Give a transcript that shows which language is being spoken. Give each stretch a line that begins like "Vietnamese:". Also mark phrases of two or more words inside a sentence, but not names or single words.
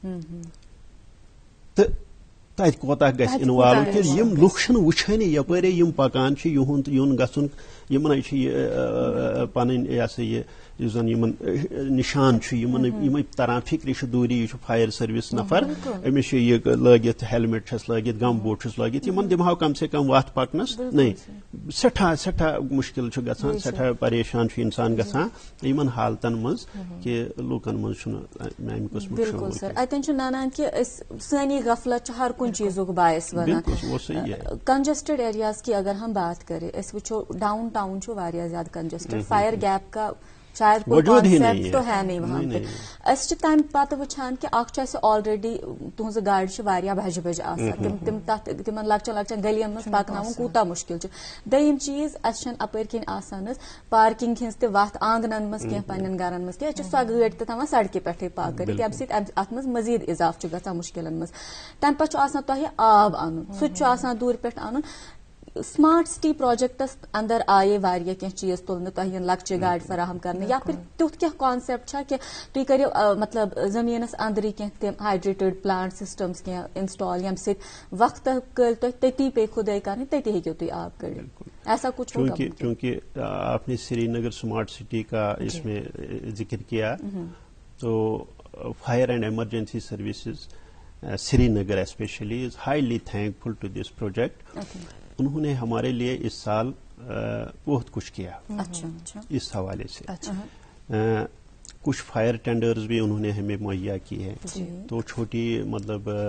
Kashmiri: تہٕ تتہِ کوتاہ گژھِ اِنوالو کہِ یِم لُکھ چھِنہٕ وٕچھٲنی یپٲرے یِم پکان چھِ یِہُنٛد یُن گژھُن یِمن چھِ یہِ پنٕنۍ یہِ ہسا یہِ یُس زن یِمن نِشان چھُ یِمے تران فِکرِ چھُ دوٗری یہِ چھُ
English: fire service
Kashmiri: نفر أمِس چھُ یہِ لٲگِتھ ہیلمٹ چھس لٲگِتھ
English: gum boot
Kashmiri: چھُس لٲگِتھ یِمن دِمہو کم سے کم وتھ پکنس نہیں سٮ۪ٹھاہ مُشکِل چھُ گژھان سٮ۪ٹھاہ پریشان چھُ انسان گژھان یِمن حالتن منٛز کہِ لوٗکن منٛز چھُنہٕ امہِ قٕسمُک بالکل سر اتٮ۪ن چھُ ننان کہِ أسۍ سٲنی غفلت چھِ ہر کُنہِ چیٖزُک باعث ونان
English: congested areas
Urdu: کی اگر ہم بات کریں
Kashmiri: أسۍ وٕچھو ڈاؤن ٹاؤن چھُ واریاہ زیادٕ کنجسٹڈ
English: fire gap
Urdu: کا شاید کوئی کانسیپٹ تو ہے نہیں وہاں پہ
Kashmiri: أسۍ چھِ تمہِ پتہٕ وٕچھان کہِ اکھ چھُ اَسہِ آلریڈی تُہنٛزٕ گاڑِ چھِ واریاہ بجہِ بجہِ آسان تِم تتھ تِمن لۄکچن لۄکچن گٔلین منٛز پکناوُن کوٗتاہ مُشکِل چھُ دوٚیِم چیٖز اَسہِ چھنہٕ اپٲرۍ کِنۍ آسان حظ پارکنگ ہِنٛز تہِ وتھ آنگنن منٛز کینٛہہ پننٮ۪ن گرن منٛز کینٛہہ أسۍ چھِ سۄ گٲڑۍ تہِ تھاوان سڑکہِ پٮ۪ٹھٕے پارک کٔرِتھ ییٚمہِ سۭتۍ اتھ منٛز مزیٖد اضافہٕ چھُ گژھان مُشکِلن منٛز تمہِ پتہٕ چھُ آسان تۄہہِ آب انُن سُہ تہِ چھُ آسان دوٗرِ پٮ۪ٹھ انُن
English: smart city projects
Kashmiri: اندر آیے واریاہ کینٛہہ چیٖز تُلنہٕ تۄہہِ یِن لۄکچہِ گاڑِ فراہم کرنہٕ
Urdu: یا پھر
Kashmiri: تیُتھ کینٛہہ کانسیپٹ چھا کہِ تُہۍ کٔرِو مطلب زٔمیٖنس انٛدرٕے کینٛہہ تِم
English: hydrated plant systems
Kashmiri: کینٛہہ انسٹال ییٚمہِ سۭتۍ وقتہٕ کٲلۍ تۄہہِ تٔتی پیٚیہِ کھُدٲے کرٕنۍ تٔتی ہیٚکِو تُہۍ آب کٔڑِتھ
Urdu: ایسا کچھ چونکہ آپ نے سری نگر اسمارٹ سٹی کا اس میں ذکر کیا تو فائر اینڈ ایمرجنسی سروسز سری نگر
English: especially is highly thankful to this project
Urdu: انہوں نے ہمارے لیے اس سال بہت کچھ کیا اس حوالے سے کچھ
English: fire tenders
Urdu: بھی انہوں نے ہمیں مہیا کی ہے تو چھوٹی مطلب